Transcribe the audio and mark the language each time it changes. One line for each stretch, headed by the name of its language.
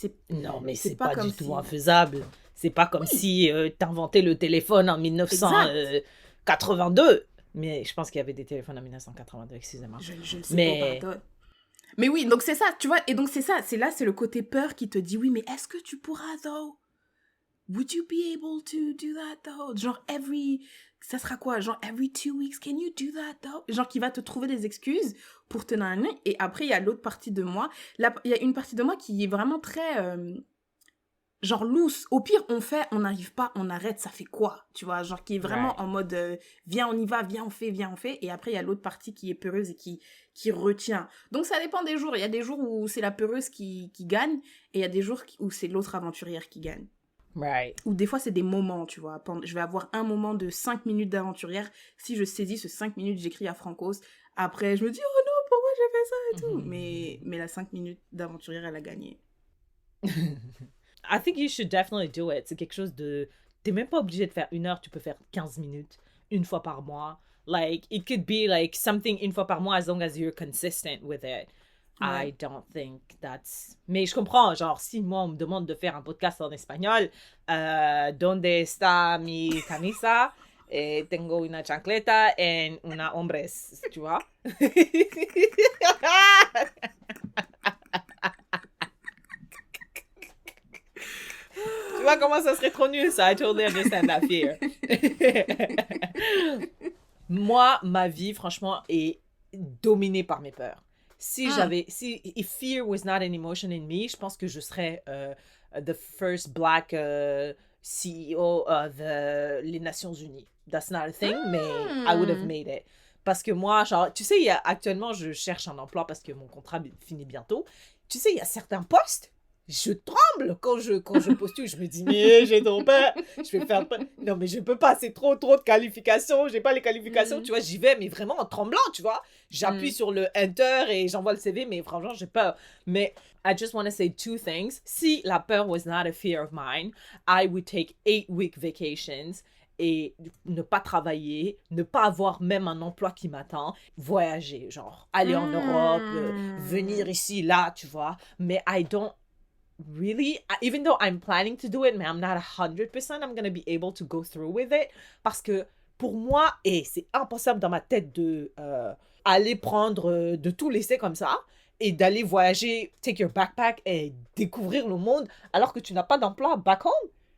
French: non, mais c'est pas du tout infaisable. C'est pas comme si t'inventais le téléphone en 1982. Mais je pense qu'il y avait des téléphones en 1982, excusez-moi. Je ne sais pas, mais oui, donc c'est ça, tu vois. Et donc c'est ça, c'est le côté peur qui te dit, oui, mais est-ce que tu pourras, though?
English: Would you be able to do that, though?
French: Genre, ça sera quoi?
English: Genre, every 2 weeks, can you do that, though?
French: Genre, qui va te trouver des excuses pour te nanner. Et après, il y a l'autre partie de moi. Il y a une partie de moi qui est vraiment très, genre, loose. Au pire, on n'arrive pas, on arrête, ça fait quoi? Tu vois, genre, qui est vraiment en mode, viens, on y va, viens, on fait. Et après, il y a l'autre partie qui est peureuse et qui retient. Donc, ça dépend des jours. Il y a des jours où c'est la peureuse qui gagne, et il y a des jours où c'est l'autre aventurière qui gagne.
English: Right.
French: Ou des fois, c'est des moments, tu vois. Je vais avoir un moment de 5 minutes d'aventurière. Si je saisis ce 5 minutes, j'écris à Francos. Après, je me dis, oh non, pourquoi j'ai fait ça et tout. Mais la 5 minutes d'aventurière, elle a gagné.
English: I think you should definitely do it.
French: C'est quelque chose de... T'es même pas obligé de faire 1 heure, tu peux faire 15 minutes, 1 fois par mois.
English: Like, it could be like something
French: 1 fois par mois
English: as long as you're consistent with it. I don't think that's...
French: Mais je comprends, genre, si moi, on me demande de faire un podcast en espagnol,
Spanish: ¿Dónde está mi camisa? Tengo una chancleta en una hombres,
French: tu vois? Tu vois comment ça serait trop nul, ça?
English: I totally understand that fear.
French: Moi, ma vie, franchement, est dominée par mes peurs.
English: If fear was not an emotion in me,
French: je pense que je serais
English: the first black CEO of les Nations Unies. That's not a thing, mais I would have made it.
French: Parce que moi, genre, tu sais, actuellement, je cherche un emploi parce que mon contrat finit bientôt. Tu sais, il y a certains postes, je tremble quand je postule. Je me dis, mais j'ai trop peur. Je vais faire... Non, mais je peux pas, c'est trop de qualifications. J'ai pas les qualifications, tu vois. J'y vais, mais vraiment en tremblant, tu vois. J'appuie sur le Enter et j'envoie le CV, mais franchement, j'ai peur.
English: Mais I just want to say 2 things.
French: Si la peur
English: was not a fear of mine, I would take 8-week vacations
French: et ne pas travailler, ne pas avoir même un emploi qui m'attend, voyager, genre aller en Europe, venir ici, là, tu vois. Mais
English: I don't really, even though I'm planning to do it, mais I'm not 100% I'm going to be able to go through with it.
French: Parce que pour moi, et c'est impossible dans ma tête de aller prendre, de tout laisser comme ça et d'aller voyager,
English: take your backpack
French: et découvrir le monde alors que tu n'as pas d'emploi
English: back home.